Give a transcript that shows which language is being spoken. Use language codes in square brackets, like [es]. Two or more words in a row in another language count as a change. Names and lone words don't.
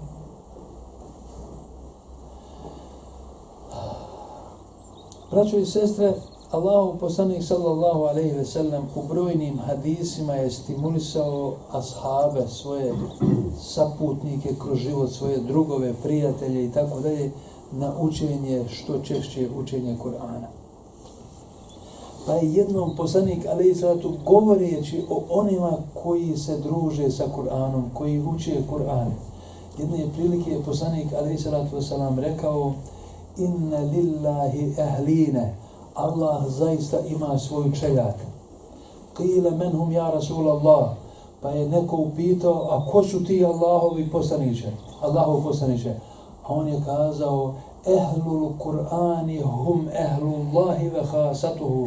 [bs] Braćo i sestre, Allahov poslanik [ar] صلى الله عليه وسلم [bs] u brojnim hadisima je stimulisao ashabe, svoje saputnike kroz život, svoje drugove, prijatelje i tako dalje, na učenje, što češće učenje Kur'ana. Pa je jednom poslanik [ar] عليه الصلاة [bs] govoreći o onima koji se druže sa Kur'anom, koji uče Kur'an. Jedne prilike je poslanik [ar] عليه الصلاة والسلام [bs] rekao: [ar] إن لله أهلين, [bs] Allah zaista ima svoju čeljad. [ar] قيل من هم يا رسول الله, [bs] pa je neko upitao, a ko su ti Allahovi poslaniče? Allahov poslaniče. A on je kazao: [ar] أهل القرآن هم أهل الله وخاصته.